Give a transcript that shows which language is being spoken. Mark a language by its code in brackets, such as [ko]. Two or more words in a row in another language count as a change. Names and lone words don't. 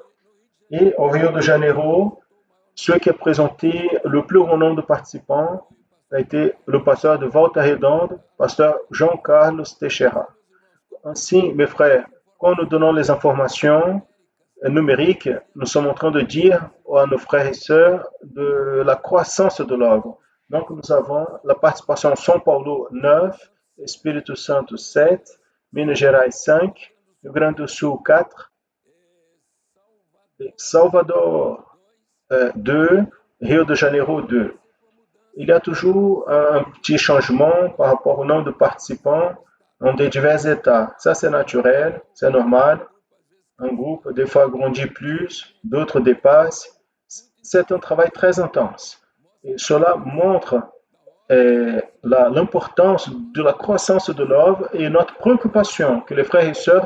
[fr] Et au Rio de Janeiro, celui qui a présenté le plus grand nombre de participants a été le pasteur de Volta Redonda, pasteur Jean Carlos Teixeira. Ainsi, mes frères, quand nous donnons les informations numériques, nous sommes en train de dire à nos frères et sœurs de la croissance de l'œuvre. Donc, nous avons la participation São Paulo 9, Espírito Santo 7, Minas Gerais 5, Rio Grande do Sul 4, Salvador 2, Rio de Janeiro 2. Il y a toujours un petit changement par rapport au nombre de participants dans des divers États. Ça, c'est naturel, c'est normal. Un groupe, des fois, grandit plus, d'autres dépassent. C'est un travail très intense. Et cela montre l'importance de la croissance de l'œuvre et notre préoccupation que les frères et sœurs